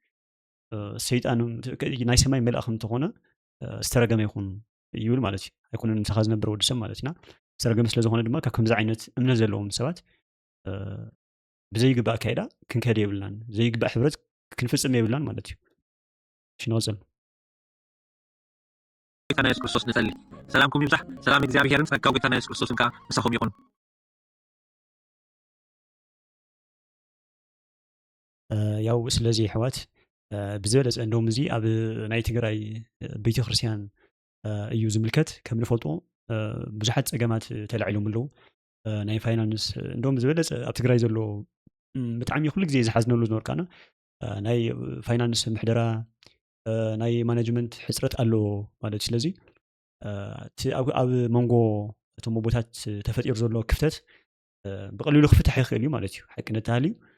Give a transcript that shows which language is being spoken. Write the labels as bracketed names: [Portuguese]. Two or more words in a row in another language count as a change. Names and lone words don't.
[Tigrinya] ሰይጣን ናይ ሰማይ መልኣኽ እንተኾነ ዝተረገመ ይኹን ይብል ማለት እዩ ኣይኮነን ምሳኻ ዝነብር ወዲ ሰብ ማለት ኢና ዝተረገመ ስለ ዝኾነ ድማ ካብ ከምዚ ዓይነት እምነት ዘለዎም ሰባት ብዘይግባእ ካይዳ ክንከደ የብልናን ዘይግባእ ሕብረት ክንፍፅም የብልናን ማለት እዩ ሽንወፅል ጌታና ኢየሱስ ክርስቶስ ንጸሊ ሰላምኩም ይብዛሕ ሰላም እግዚአብሔርን ጸጋው ጌታና ኢየሱስ ክርስቶስን ካ ምሳኹም ይኹን ያው ስለዚ ኣሕዋት ብዝበለፀ እንደውም እዚ ኣብ ናይ ትግራይ ቤተክርስትያን እዩ ዝምልከት ከም ንፈልጦ ብዙሓት ፀገማት ተላዒሎም ኣለዉ ናይ ፋይናንስ እንደውም ዝበለፀ ኣብ ትግራይ ዘሎ ብጣዕሚ ኩሉ ግዜ ዝሓዝነሉ ዝነበርካና ናይ ፋይናንስ ምሕደራ ናይ ማኔጅመንት ሕፅረት ኣሎ ማለት እዩ ስለዚ ኣብ መንጎ እቶም ቦታት ተፈጢሩ ዘሎ ክፍተት ብቐሊሉ ክፍታሕ ይኽእል እዩ ማለት እዩ ሓቂ ነተሃልዩ